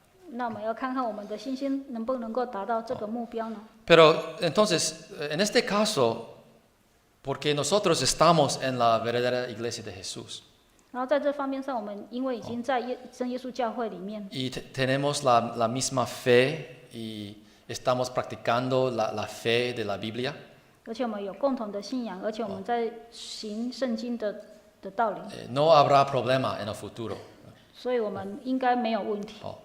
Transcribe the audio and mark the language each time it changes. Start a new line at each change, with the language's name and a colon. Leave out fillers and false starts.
Chinese: 那我们要看看我们的信心能不能够达到这个目标呢？
Spanish: Pero entonces, en este caso, porque nosotros estamos en la verdadera iglesia de Jesús.
Chinese: 然后在这方面上，我们因为已经在真耶稣教会里面，
Spanish: Y tenemos la misma fe y estamos practicando la fe de la Biblia.
Chinese: 而且我们有共同的信仰，而且我们在行圣经的道理，
Spanish: No habrá problema en el futuro.
Chinese: 所以我们应该没有问题。